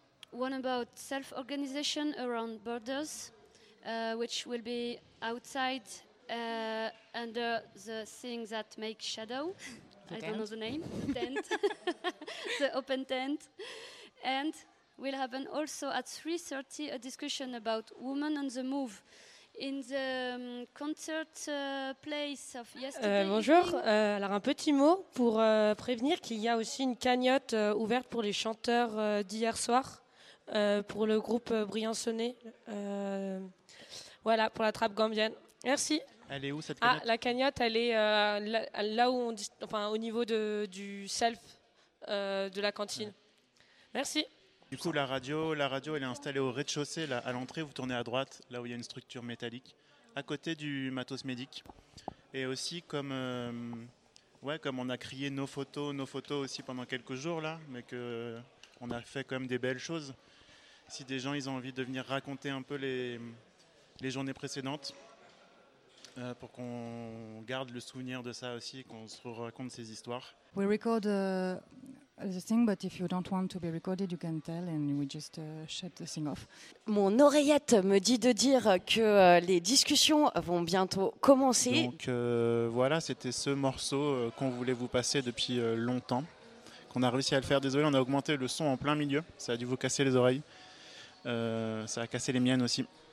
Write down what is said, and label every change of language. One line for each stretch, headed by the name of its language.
English: One about self-organization around borders, which will be outside under the things that make shadow. The I tent. Don't know the name. Tent. The open tent. And we'll have an also at 3:30 a discussion about women on the move. In the concert place of yesterday.
French: Bonjour. Alors un petit mot pour prévenir qu'il y a aussi une cagnotte ouverte pour les chanteurs d'hier soir pour le groupe Briançonnais. Voilà, pour la trappe gambienne. Merci. Elle est où cette cagnotte? Ah, la cagnotte, elle est là où on dit, enfin au niveau du self de la cantine. Ouais. Merci. Du coup, la radio, elle est installée au rez-de-chaussée, là, à l'entrée, vous tournez à droite, là où il y a une structure métallique, à côté du matos médic. Et aussi, comme on a crié nos photos aussi pendant quelques jours, là, mais qu'on a fait quand même des belles choses, si des gens ils ont envie de venir raconter un peu les journées précédentes, pour qu'on garde le souvenir de ça aussi, qu'on se raconte ces histoires.
English: We record the thing, but if you don't want to be recorded, you can tell, and we just shut the thing off.
French: Mon oreillette me dit de dire que les discussions vont bientôt commencer. Donc voilà, c'était ce morceau qu'on voulait vous passer depuis longtemps, qu'on a réussi à le faire. Désolé, on a augmenté le son en plein milieu, ça a dû vous casser les oreilles. Ça a cassé les miennes aussi.